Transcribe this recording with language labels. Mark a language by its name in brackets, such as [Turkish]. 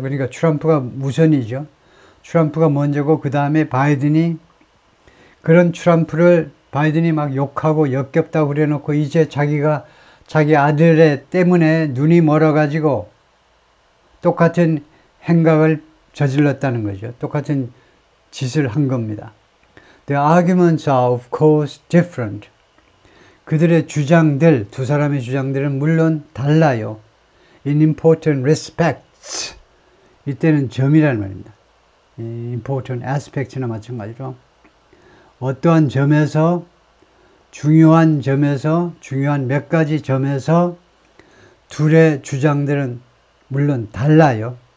[Korean] 그러니까 트럼프가 우선이죠. 트럼프가 먼저고 그 다음에 바이든이 그런 트럼프를 바이든이 막 욕하고 역겹다고 그래놓고 이제 자기가 자기 아들의 때문에 눈이 멀어가지고 똑같은 행각을 저질렀다는 거죠. 똑같은 짓을 한 겁니다. [English] The arguments are of course different. [Korean] 그들의 주장들, 두 사람의 주장들은 물론 달라요. [English] In important respects. [Korean] 이때는 점이라는 말입니다. [English] important aspects [Korean] 나 마찬가지로 어떠한 점에서 중요한 몇 가지 점에서 둘의 주장들은 물론 달라요.